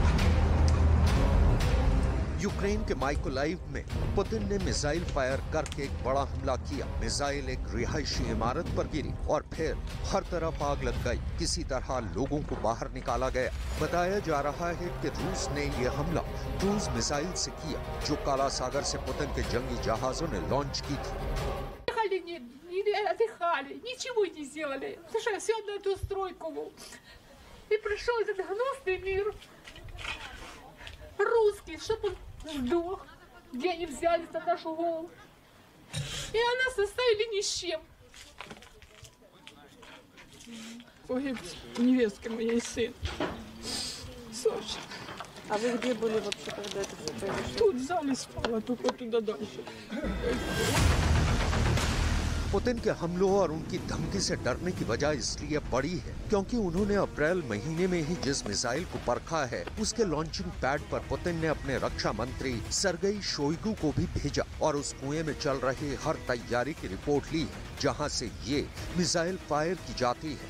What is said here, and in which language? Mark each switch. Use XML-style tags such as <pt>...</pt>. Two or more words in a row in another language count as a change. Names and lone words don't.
<hi>यूक्रेन के माइकोलाइव में पुतिन ने मिसाइल फायर करके एक बड़ा हमला किया। मिसाइल एक रिहायशी इमारत पर गिरी और फिर हर तरफ आग लग गई। किसी तरह लोगों को बाहर निकाला गया। बताया जा रहा है कि रूस ने यह हमला क्रूज मिसाइल से किया जो काला सागर से पुतिन के जंगी जहाजों ने लॉन्च की थी।</hi> <ru>Отдыхали, ничего не сделали. Слушай, все на эту стройку. И пришел этот гнусный мир. Русский, чтобы он сдох. Где они взялись на нашу голову. И нас оставили ни с чем. Погиб невестка моей сын. Саша. А вы где были вообще, когда это все произошло? Тут в зале спала, только туда дальше.</ru> <hi>पुतिन के हमलों और उनकी धमकी से डरने की वजह इसलिए बड़ी है क्योंकि उन्होंने अप्रैल महीने में ही जिस मिसाइल को परखा है उसके लॉन्चिंग पैड पर पुतिन ने अपने रक्षा मंत्री सरगेई शोइगु को भी भेजा और उस कुएं में चल रही हर तैयारी की रिपोर्ट ली है जहां से ये मिसाइल फायर की जाती है।</hi>